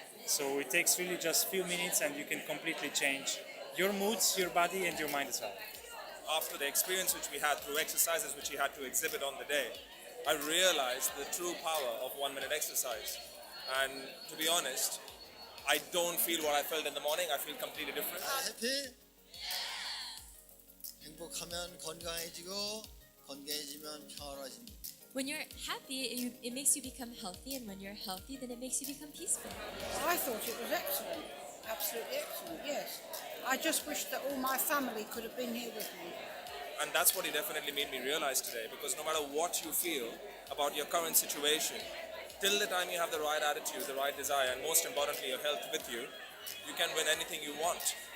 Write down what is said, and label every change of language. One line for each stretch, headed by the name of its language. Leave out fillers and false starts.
English: So it takes really just few minutes and you can completely change your moods, your body and your mind as well. After the experience which we had through exercises which we had to exhibit on the day, I realized the true power of 1 minute exercise. And to be honest, I don't feel what I felt in the morning. I feel completely different.
Korean: 해피? 행복하면 건강해지고 건강해지면 평화로워집니다.
English: When you're happy, it makes you become healthy, and when you're healthy, then it makes you become peaceful. I thought it was excellent, absolutely excellent, yes. I just wish that all my family could have been here with me. And that's what it definitely made me realize today, because no matter what you feel about your current situation, till the time you have the right attitude, the right desire, and most importantly your health with you, you can win anything you want.